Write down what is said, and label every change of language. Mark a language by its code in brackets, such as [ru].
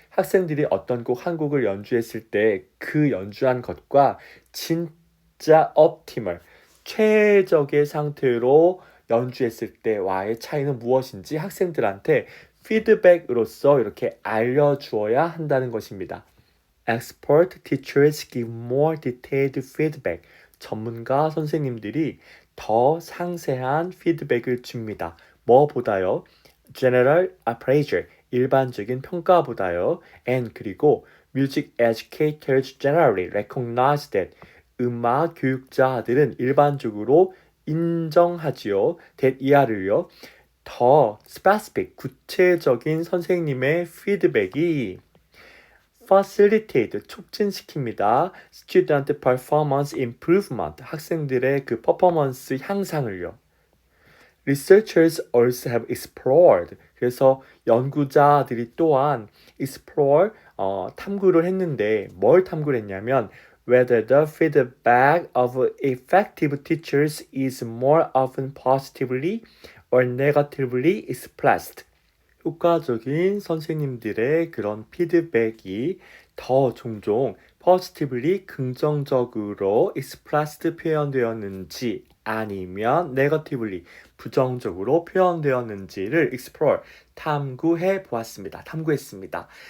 [ko] 학생들이 어떤 곡 한 곡을 연주했을 때 그 연주한 것과 진짜 optimal 최적의 상태로 연주했을 때와의 차이는 무엇인지 학생들한테 피드백으로서 이렇게 알려주어야 한다는 것입니다. [en] Expert teachers give more detailed feedback. [ko] 전문가 선생님들이 더 상세한 피드백을 줍니다. 뭐보다요? [en] General appraisal, [ko] 일반적인 평가보다요. [en] And 그리고 music educators generally recognize that, [ko] 음악 교육자들은 일반적으로 인정하지요. that 이하를요. 더 specific, 구체적인 선생님의 피드백이 facilitate, 촉진시킵니다. [en] student performance improvement, [ko] 학생들의 그 퍼포먼스 향상을요. [en] Researchers also have explored, [ko] 그래서 연구자들이 또한 [en] explore, [ko] 탐구를 했는데 뭘 탐구를 했냐면 [en] whether the feedback of effective teachers is more often positively or negatively expressed. [ko] 효과적인 선생님들의 그런 피드백이 더 종종 positively, 긍정적으로 expressed, 표현되었는지 아니면 negatively, 부정적으로 표현되었는지를 explore, 탐구했습니다.